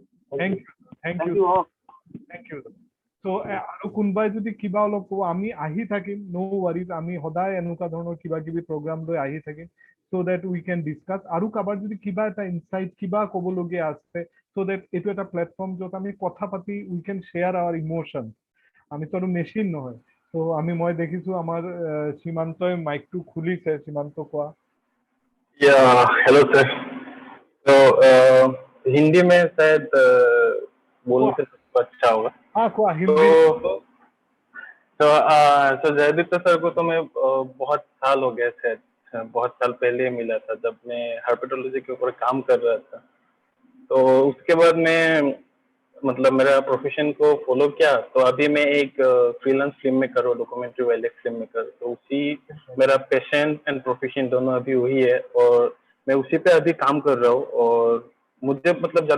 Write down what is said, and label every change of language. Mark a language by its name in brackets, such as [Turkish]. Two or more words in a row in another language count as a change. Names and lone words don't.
[English] thank you so' [Assamese] আৰু কোনোবাই যদি কিবা অলপ ক'ব আমি আহি থাকিম [English] no worries [Assamese] আমি সদায় এনেকুৱা ধৰণৰ কিবা কিবি প্ৰগ্ৰাম লৈ আহি থাকিম [English] so that we can discuss [Assamese] আৰু কাৰোবাৰ যদি কিবা এটা ইনচাইট কিবা ক'বলগীয়া আছে [English] so that [Assamese] এইটো এটা প্লেটফৰ্ম য'ত আমি কথা পাতি [English] we can share our emotion [Assamese] আমিতো আৰু মেচিন নহয় চ' মই দেখিছোঁ আমাৰ সীমান্তই মাইকটো খুলিছে সীমান্ত কোৱা [Hindi] हेलो सर तो हिंदी में शायद बोलने से अच्छा होगा हाँ कोआ हिंदी तो जयदीप सर को तो मैं बहुत साल हो गए शायद बहुत साल पहले मिला था जब मैं हर्पेटोलॉजी के ऊपर काम कर रहा था तो उसके बाद मैं मतलब मेरा प्रोफेशन को फॉलो किया तो अभी मैं एक [English] freelance film maker [Hindi] और [English] documentary wild film maker [Hindi] तो उसी मेरा [English] passion and profession [Hindi] दोनों अभी वही है और मैं उसी पे अभी काम कर रहा हूँ और मुझे मतलब ज़्यादा